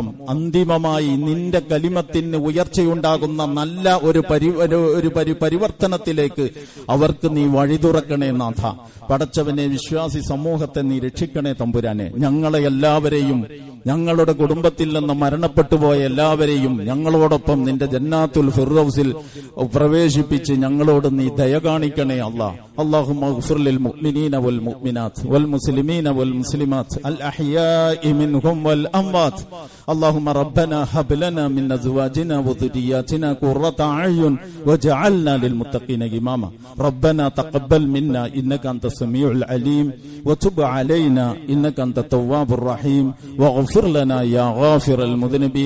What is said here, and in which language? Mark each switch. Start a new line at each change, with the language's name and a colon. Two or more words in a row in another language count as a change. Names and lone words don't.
Malayalam: അന്തിമമായി നിന്റെ കലിമത്തിന് ഉയർച്ചയുണ്ടാകുന്ന നല്ല ഒരു പരിവർത്തനത്തിലേക്ക് അവർക്ക് നീ വഴി തുറക്കണേ നാഥ. പടച്ചവനെ, വിശ്വാസി സമൂഹത്തെ നീ രക്ഷിക്കണേ തമ്പുരാനെ. ഞങ്ങളെ എല്ലാവരെയും, ഞങ്ങളുടെ കുടുംബത്തിൽ നിന്ന് മരണപ്പെട്ടുപോയ എല്ലാവരെയും ഞങ്ങളോടൊപ്പം നിന്റെ ജന്നാത്തുൽ ഫിർദൗസിൽ പ്രവേശിപ്പിച്ച് ഞങ്ങളോട് നീ ദയ കാണിക്കണേ അല്ലാഹ്.
Arabic: اللهم اغفر للمؤمنين والمؤمنات والمسلمين والمسلمات الأحياء منهم والأموات. اللهم ربنا هب لنا من أزواجنا وذرياتنا قرة أعين واجعلنا للمتقين إماما. ربنا تقبل منا إنك أنت السميع العليم وتب علينا إنك أنت التواب الرحيم واغفر لنا يا غافر المذنبين.